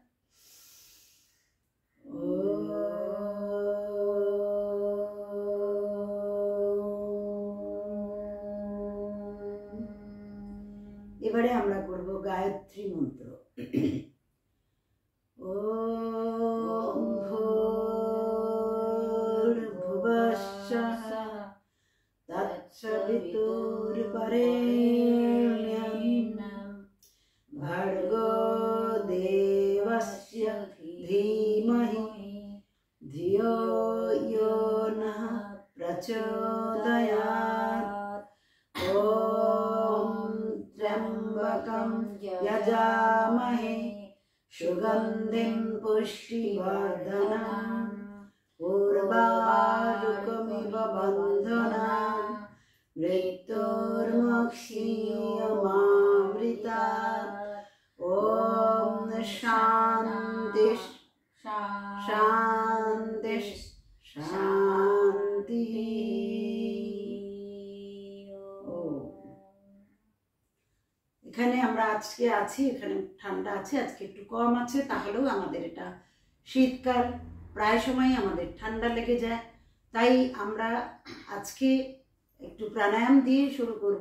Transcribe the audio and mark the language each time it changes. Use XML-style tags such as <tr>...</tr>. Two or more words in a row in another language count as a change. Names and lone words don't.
<bn>এবারে আমরা করব গায়ত্রী মন্ত্র।</bn> <sa>ওম ভূর্ভুবস্সঃ তৎসবিতুর্বরেণ্যং ভর্গো দেবস্য ধীমহি ধিয়ো यो नः प्रचोदयात्। ओम त्र्यंबकं यजामहे सुगंधिं पुष्टिवर्धनम् उर्वारुकमिव बन्धनान् मृत्युर्मुक्षीयमामृतात्। ओम शांति शांति शांति।</sa> <bn>এখানে আমরা আজকে আছি, এখানে ঠান্ডা আছে, আজকে একটু কম আছে। তাহলেও আমাদের এটা শীতকাল, প্রায় সময় আমাদের ঠান্ডা লেগে যায়। তাই আমরা আজকে একটু প্রাণায়াম দিয়ে শুরু করব।</bn>